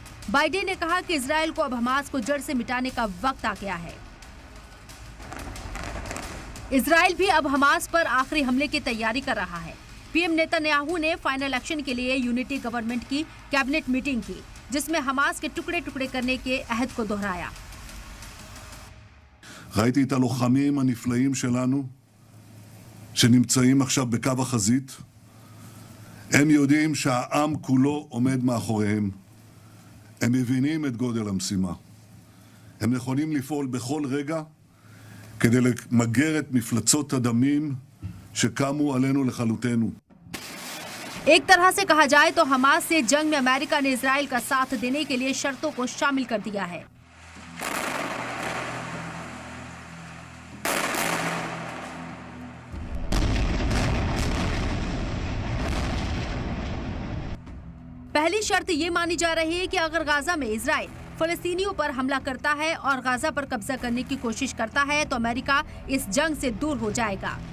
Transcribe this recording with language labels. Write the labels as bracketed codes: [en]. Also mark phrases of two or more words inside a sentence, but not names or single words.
[hi] बाइडेन ने कहा कि इजराइल को अब हमास को जड़ से मिटाने का वक्त आ गया है। इजराइल भी अब हमास पर आखिरी हमले की तैयारी कर रहा है। पीएम नेतन्याहू ने [en] final action [hi] के लिए [en] unity government [hi] की [en] cabinet meeting [hi] की, जिसमें हमास के टुकड़े टुकड़े करने के अहद को दोहराया। [he] ראיתי את הלוחמים הנפלאים שלנו שנמצאים עכשיו בקו החזית. הם יודעים שהעם כולו עומד מאחוריהם. הם מבינים את גודל המשימה. הם נכונים לפעול בכל רגע כדי למגר את מפלצות הדמים שקמו עלינו לכלותנו. [hi] एक तरह से कहा जाए तो हमास से जंग में अमेरिका ने इजराइल का साथ देने के लिए शर्तों को शामिल कर दिया है। पहली शर्त ये मानी जा रही है कि अगर गाजा में इजराइल फलस्तीनियों पर हमला करता है और गाजा पर कब्जा करने की कोशिश करता है तो अमेरिका इस जंग से दूर हो जाएगा।